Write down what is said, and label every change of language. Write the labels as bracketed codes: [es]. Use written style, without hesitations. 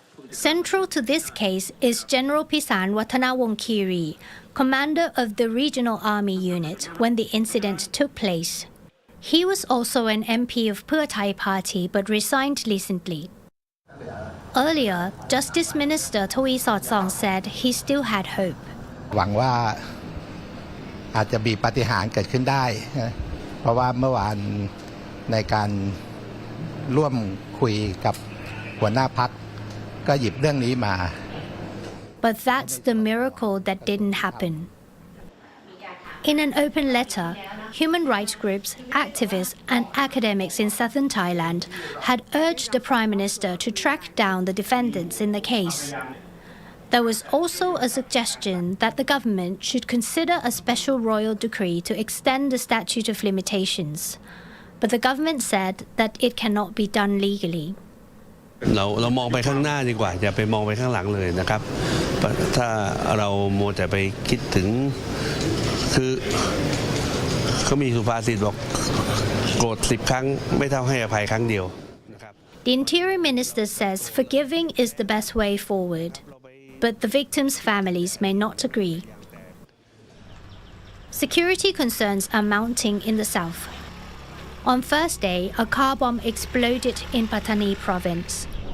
[en] Central to this case is General Pisan Wattanawongkiri, commander of the regional army unit when the incident took place. He was also an MP of Pheu Thai Party but resigned recently. Earlier, Justice Minister Thawi Sawtsong said he still had hope. [th] หวังว่าอาจจะมีปาฏิหาริย์เกิดขึ้นได้เพราะว่าเมื่อวานในการร่วมคุยกับหัวหน้าพรรคก็หยิบเรื่องนี้มา [en] But that's the miracle that didn't happen. In an open letter, human rights groups, activists, and academics in southern Thailand had urged the Prime Minister to track down the defendants in the case. There was also a suggestion that the government should consider a special royal decree to extend the statute of limitations, but the government said that it cannot be done legally. [th] เรามองไปข้างหน้าดีกว่าอย่าไปมองไปข้างหลังเลยนะครับถ้าเรามัวแต่ไปคิดถึงคือเขามีสุภาษิตบอกโกรธ10 ครั้งไม่เท่าให้อภัยครั้งเดียวนะครับ [en] The Interior Minister says forgiving is the best way forward, but the victims' families may not agree. Security concerns are mounting in the south. On Thursday, a car bomb exploded in Pattani province.